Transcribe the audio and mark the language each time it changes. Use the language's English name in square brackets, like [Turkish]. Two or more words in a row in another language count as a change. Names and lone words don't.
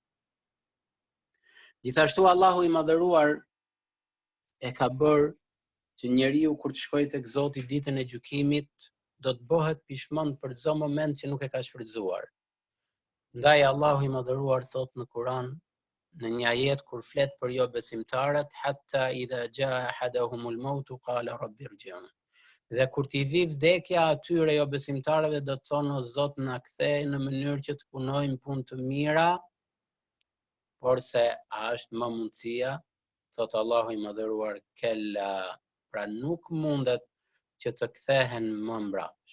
[Albanian] Gjithashtu Allahu i madhëruar e ka bërë që njeriu kur të shkojë tek Zoti ditën e gjykimit do të bëhet pishmend për çdo moment që nuk e ka shfrytëzuar. Ndaj Allahu i madhëruar thot në Kur'an, në një ajet kur flet për jo besimtarët, [Arabic] حتى إذا جاء أحدهم الموت قال رب ارجعون. [Albanian] Dhe kur t'i vi vdekja atyre jo besimtarëve do të thonë o Zot na kthej në mënyrë që të punojmë punë të mira, por se a është më mundësia, thot Allahu i madhëruar, kella, pra nuk mundet që të kthehen më mbrapsht.